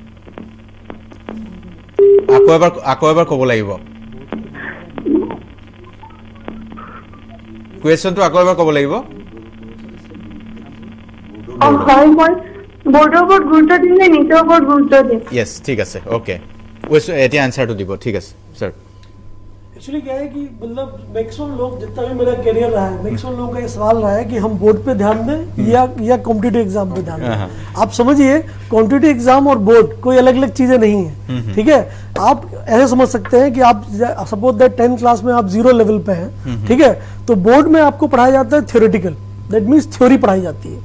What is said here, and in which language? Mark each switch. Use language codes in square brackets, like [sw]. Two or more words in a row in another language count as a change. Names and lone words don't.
[as] আকৌ এবাৰ ক'ব লাগিব। কুৱেশ্যনটো আকৌ এবাৰ ক'ব লাগিব। হয়, মই বৰ্ডৰ ওপৰত গুৰুত্ব দিম নে নিজৰ ওপৰত গুৰুত্ব দিম? য়েছ, ঠিক আছে, অ'কে। এতিয়া এনচাৰটো দিব। ঠিক আছে ছাৰ। [hi] एक्चुअली क्या है कि मतलब मैक्सिमम लोग, जितना भी मेरा करियर रहा है, मैक्सिमम लोगों का ये सवाल रहा है कि हम बोर्ड पे ध्यान दें या [en] competitive exam [hi] पे ध्यान दें। आप समझिए, [en] competitive exam [hi] और बोर्ड कोई अलग अलग चीजें नहीं है। ठीक है, आप ऐसे समझ सकते हैं कि आप [en] suppose that [hi] 10th क्लास में आप 0 लेवल पे हैं, ठीक है, तो बोर्ड में आपको पढ़ाया जाता है थियोरेटिकल, [en] that means [hi] थ्योरी पढ़ाई जाती है।